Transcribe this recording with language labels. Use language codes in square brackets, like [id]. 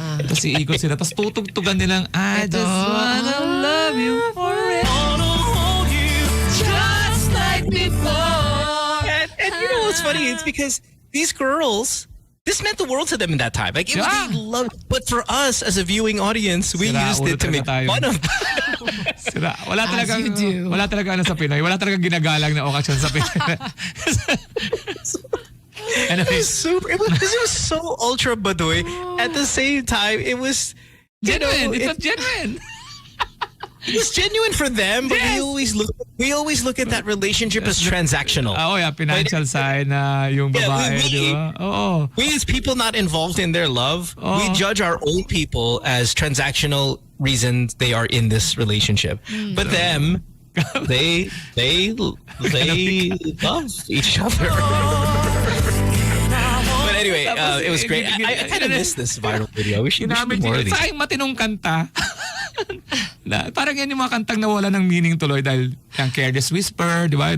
[tl] Tapos iikot sila, tapos tutugtugan nilang, [en] I just wanna love you forever. Just like before. And you know what's funny? It's because these girls, this meant the world to them in that time. Like it was they loved, but for us as a viewing audience, we used it to make fun of them. [tl] Wala talaga sa Pinoy. Wala talaga ginagalang na okasyon sa Pinoy. [en] And it was super. It was so ultra baduy. At the same time, it was genuine. It was genuine. It was genuine for them, but we always look at that relationship as transactional. [tl] Financial side na yung babae, di ba? [en] We as people not involved in their love, we judge our own people as transactional reasons they are in this relationship. But them, they love each other. But anyway, it was great. I kind of missed this viral video. We should do more of these. [tl] Sa aking matinong kanta. Parang yan yung mga kantang nawala ng meaning tuloy dahil yung Careless Whisper, di ba?